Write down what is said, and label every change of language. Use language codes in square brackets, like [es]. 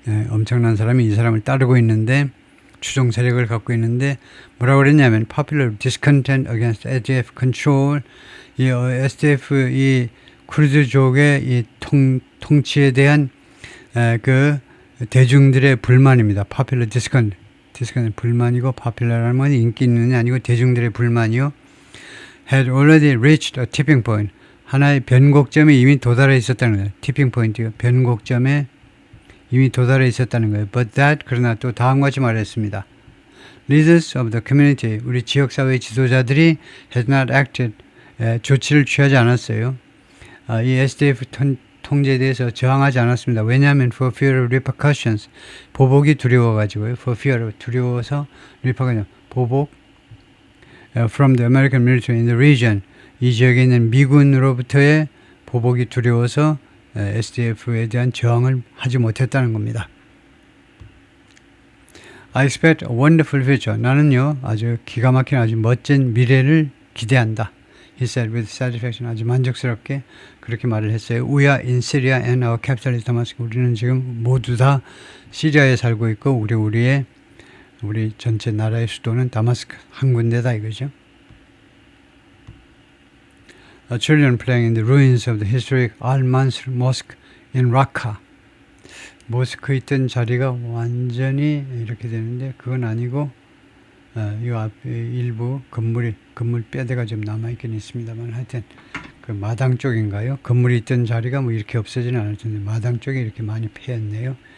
[ko] 엄청난 사람이 이 사람을 따르고 있는데 추종 세력을 갖고 있는데 뭐라고 그랬냐면 [en] popular discontent against SDF control, [ko] 이 SDF 이 쿠르드족의 이 통치에 대한 그 대중들의 불만입니다. [en] popular discontent [ko] 불만이고 popular라는 건 인기 있는 게 아니고 대중들의 불만이요. [en] had already reached a tipping point. [ko] 하나의 변곡점에 이미 도달해 있었다는 거예요. 티핑 포인트요. 변곡점에 이미 도달해 있었다는 거예요. [en] But that, [ko] 그러나 또 다음과 같이 말했습니다. [en] Leaders of the community, [ko] 우리 지역사회 지도자들이 [en] had not acted, [ko] 조치를 취하지 않았어요. 이 SDF 통제에 대해서 저항하지 않았습니다. 왜냐하면 [en] for fear of repercussions, [ko] 보복이 두려워가지고요. [en] for fear, [ko] 두려워서 repercussion, 보복 [en] from the American military in the region, [ko] 이 지역에 있는 미군으로부터의 보복이 두려워서 SDF에 대한 저항을 하지 못했다는 겁니다. [en] I expect a wonderful future. [ko] 나는요, 아주 기가 막힌 아주 멋진 미래를 기대한다. [en] He said with satisfaction. [ko] 아주 만족스럽게 그렇게 말을 했어요. [en] We are in Syria and our capital is Damascus. [ko] 우리는 지금 모두 다 시리아에 살고 있고 우리 전체 나라의 수도는 다마스크 한 군데다 이거죠. [en] Children playing in the ruins of the historic Al-Mansur Mosque in Raqqa. [ko] 모스크에 있던 자리가 완전히 이렇게 되는데 그건 아니고 이 앞에 일부 건물 뼈대가 좀 남아있긴 있습니다만 하여튼 그 마당 쪽인가요? 건물이 있던 자리가 뭐 이렇게 없어지는 않을 텐데 마당 쪽에 이렇게 많이 패였네요.